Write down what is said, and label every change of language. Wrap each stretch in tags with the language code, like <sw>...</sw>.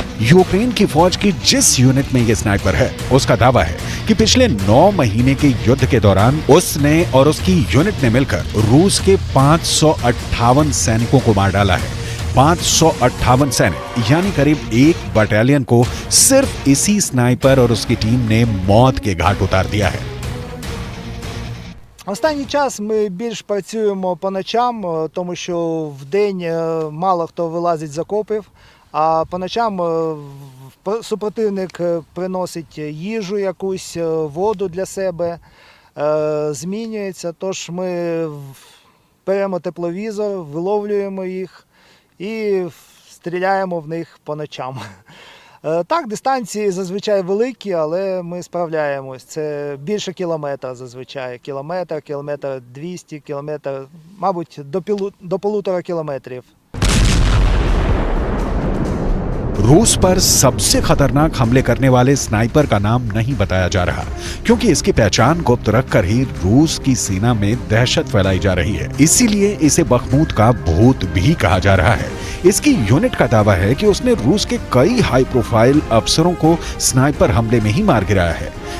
<hi>Ukraine की फौज की जिस यूनिट में यह स्नाइपर है, उसका दावा है कि पिछले 9 महीने के युद्ध के दौरान उसने और उसकी यूनिट ने मिलकर रूस के 558 सैनिकों को मार डाला है। 558 सैनिक, यानी करीब एक बटालियन को सिर्फ इसी स्नाइपर और उसकी टीम ने मौत के घाट उतार दिया है।</hi> <uk>Останній час ми більш працюємо по ночам, тому що вдень мало хто вилазить з окопів, а по ночам супротивник приносить їжу якусь, воду для себе, змінюється. Тож ми беремо тепловізор, виловлюємо їх і стріляємо в них по ночам. Так, дистанції зазвичай великі, але ми справляємось. Це більше кілометра зазвичай. Кілометр 200, кілометр, мабуть, до 1,5 кілометрів.</uk> <hi>रूस पर सबसे खतरनाक हमले करने वाले स्नाइपर का नाम नहीं बताया जा रहा, क्योंकि इसकी पहचान गुप्त रखकर ही रूस की सेना में दहशत फैलाई जा रही है। इसीलिए इसे बखमूत का भूत भी कहा जा रहा है। इसकी यूनिट का दावा है कि उसने रूस के कई हाई प्रोफाइल अफसरों को स्नाइपर हमले में ही मार गिराया है।</hi>